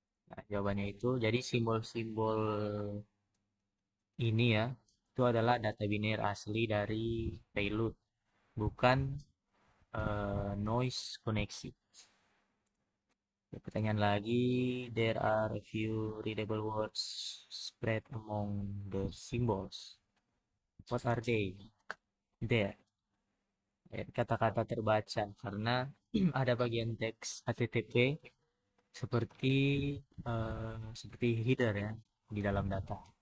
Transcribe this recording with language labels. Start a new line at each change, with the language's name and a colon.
Indonesian: Nah, jawabannya itu, jadi simbol-simbol ini ya, itu adalah data biner asli dari payload, bukan noise koneksi. Pertanyaan lagi,
English: there are a few readable words spread among the symbols. What are they? There.
Indonesian: Kata-kata terbaca karena ada bagian teks HTTP seperti seperti header ya di dalam data.